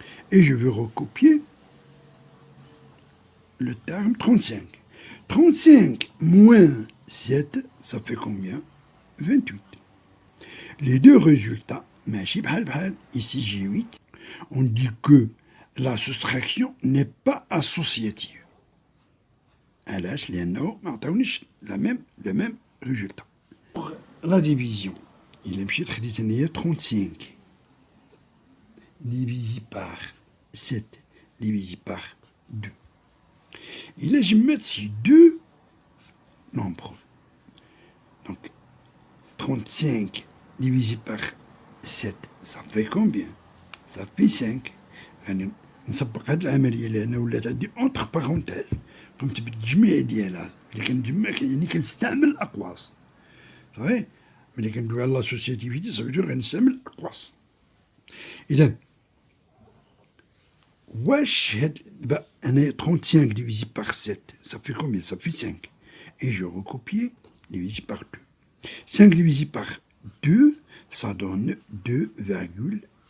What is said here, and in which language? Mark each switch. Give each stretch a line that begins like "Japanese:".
French: Et je vais recopier le terme 35. 35 moins 7, ça fait combien? 28. Les deux résultats, ici j'ai 8, on dit que la soustraction n'est pas associative.
Arabic: علاش؟ لأنه ما عطاونيش
French: le même résultat. Pour la division, il
Arabic: مشيت خديت أنايا
French: 35 divisé par 7 divisé par 2. Et là, je vais mettre ces deux nombres. Donc, 35 divisé par 7, ça fait combien? Ça fait 5.
Arabic: يعني نسبق هاد العملية لأنه ولات عندي
French: entre parenthèses.
Arabic: قمت بالتجميع ديالها. اللي كنجمع يعني كنستعمل الأقواس. صحيح؟ ملي كندوي على لاسوسياتيفيتي
French: ça veut dire
Arabic: غنستعمل الأقواس.
French: إذا wesh, bah, 35 divisé par 7, ça fait combien? Ça fait 5. Et je recopie divisé par 2. 5 divisé par 2, ça donne 2,5.